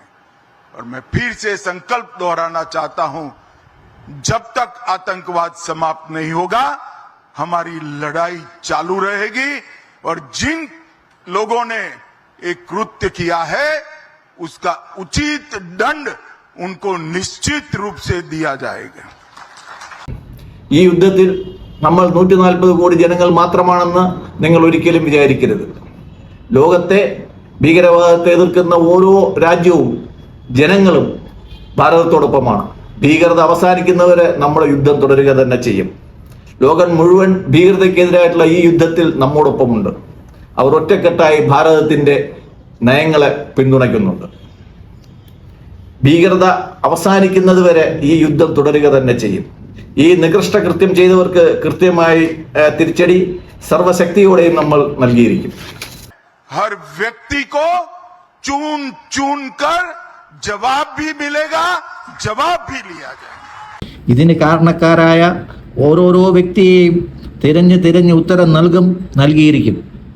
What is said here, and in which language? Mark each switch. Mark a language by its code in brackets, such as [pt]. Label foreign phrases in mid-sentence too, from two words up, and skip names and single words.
[hi] और मैं फिर से संकल्प दोहराना चाहता हूं, जब तक आतंकवाद समाप्त नहीं होगा हमारी लड़ाई चालू रहेगी. और जिन लोगों ने एक कृत्य किया है उसका उचित दंड उनको निश्चित रूप से दिया जाएगा. [ml] ഈ യുദ്ധത്തിൽ നമ്മൾ 140 കോടി ജനങ്ങൾ മാത്രമാണെന്ന് നിങ്ങൾ ഒരിക്കലും വിചാരിക്കരുത്. ലോകത്തെ ഭീകരവാദത്തെ എതിർക്കുന്ന ഓരോ രാജ്യവും ജനങ്ങളും ഭാരതത്തോടൊപ്പമാണ്. ഭീകരത അവസാനിക്കുന്നവരെ നമ്മുടെ യുദ്ധം തുടരുക തന്നെ ചെയ്യും. ലോകം മുഴുവൻ ഭീകരതയ്ക്കെതിരായിട്ടുള്ള ഈ യുദ്ധത്തിൽ നമ്മോടൊപ്പമുണ്ട്. അവർ ഒറ്റക്കെട്ടായി ഭാരതത്തിന്റെ നയങ്ങളെ പിന്തുണയ്ക്കുന്നുണ്ട്. ഭീകരത അവസാനിക്കുന്നത് വരെ ഈ യുദ്ധം തുടരുക തന്നെ ചെയ്യും. ഈ നികൃഷ്ട കൃത്യം ചെയ്തവർക്ക് കൃത്യമായി തിരിച്ചടി സർവശക്തിയോടെയും നമ്മൾ നൽകിയിരിക്കും. [hi] हर व्यक्ति को चुन चुन कर जवाब भी मिलेगा, जवाब भी लिया जाएगा. [ml] ഇതിന് കാരണക്കാരായ ഓരോരോ വ്യക്തിയെയും തിരഞ്ഞ് ഉത്തരം നൽകിയിരിക്കും.